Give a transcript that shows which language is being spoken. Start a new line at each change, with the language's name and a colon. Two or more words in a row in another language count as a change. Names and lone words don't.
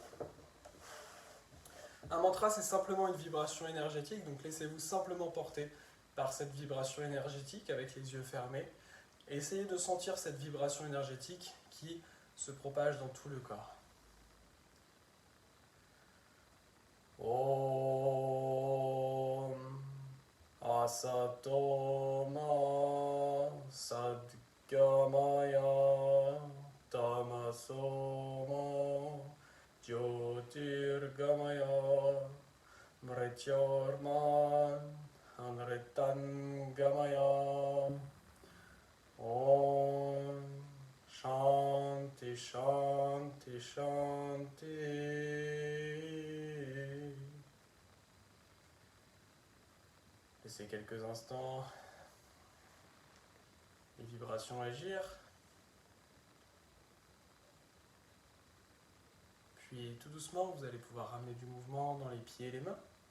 French: Un mantra, c'est simplement une vibration énergétique, donc laissez-vous simplement porter par cette vibration énergétique avec les yeux fermés. Et essayez de sentir cette vibration énergétique qui se propage dans tout le corps.
Sanskrit: असतोमा सद्गमय तमसोमा ज्योतिर्गमय मृत्योर्मन् अमृतंगमय. ॐ शान्ति शान्ति शान्ति.
French: Laissez quelques instants les vibrations agir. Puis tout doucement, vous allez pouvoir ramener du mouvement dans les pieds et les mains.